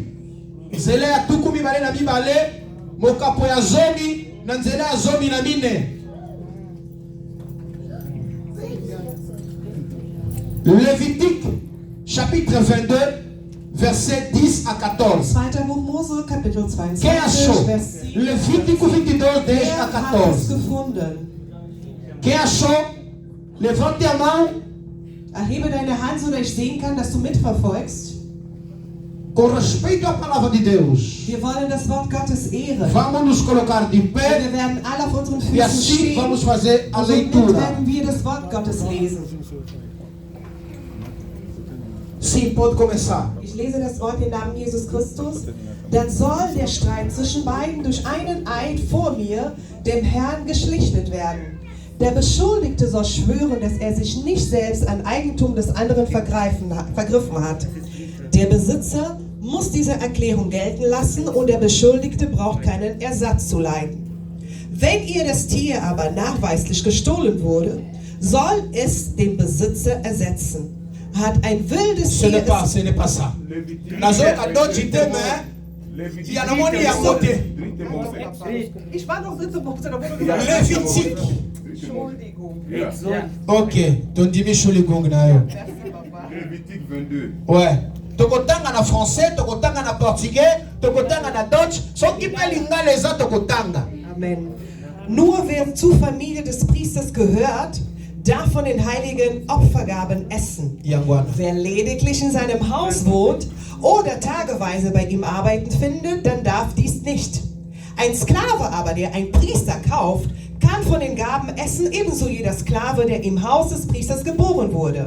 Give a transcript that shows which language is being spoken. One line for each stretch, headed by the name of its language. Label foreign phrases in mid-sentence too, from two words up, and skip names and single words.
Lingala: Nzela ya tuku mibale na mibale. Mokapo ya zomi na nzela ya zomi na mine.
French: Levítico chapitre 22, verset 10 à 14.
German: 2. Buch Mose, Kapitel 22,
Portuguese: Quem achou?
German: Vers 7.
Portuguese: Levítico 22, 10
German: Wer
Portuguese: a
German: hat es
Portuguese: 14.
German: gefunden?
Portuguese: Quem achou? Levante a mão.
German: Erhebe deine Hand, so dass ich sehen kann, dass du mitverfolgst.
Portuguese: Com respeito à palavra de Deus,
German: Wir wollen das Wort Gottes ehren.
Portuguese: vamos nos colocar de pé
German: Wir werden alle auf unseren
Portuguese: e
German: Füßen
Portuguese: assim
German: stehen.
Portuguese: vamos fazer a
German: Und somit
Portuguese: leitura.
German: werden wir das Wort Gottes lesen.
Portuguese: Sim, pode começar.
German: Ich lese das Wort im Namen Jesus Christus. Dann soll der Streit zwischen beiden durch einen Eid vor mir, dem Herrn, geschlichtet werden. Der Beschuldigte soll schwören, dass er sich nicht selbst an Eigentum des anderen vergriffen hat. Der Besitzer muss diese Erklärung gelten lassen und der Beschuldigte braucht keinen Ersatz zu leiden. Wenn ihr das Tier aber nachweislich gestohlen wurde, soll es den Besitzer ersetzen. Hat ein wildes
French: Ce n'est
German: Tier
French: pas ça.
Lingala: Nazoka doji teme, yanamoni yangote.
German: Ich war noch dritte Woche, da wurde
Portuguese: Levítico.
German: Entschuldigung.
Lingala: Ok, tondimisho ligongo na yo.
Portuguese: Levítico 22.
French: Ouais.
Lingala: Tokotanga na français, tokotanga na portugais, tokotanga na Deutsch. Soki pe lingala eza tokotanga. Amen.
German: Nur wer zur Familie des Priesters gehört, darf von den heiligen Opfergaben essen.
Lingala: Yangwana.
German: Wer lediglich in seinem Haus wohnt oder tageweise bei ihm arbeiten findet, dann darf dies nicht. Ein Sklave aber, der ein Priester kauft, kann von den Gaben essen, ebenso jeder Sklave, der im Haus des Priesters geboren wurde.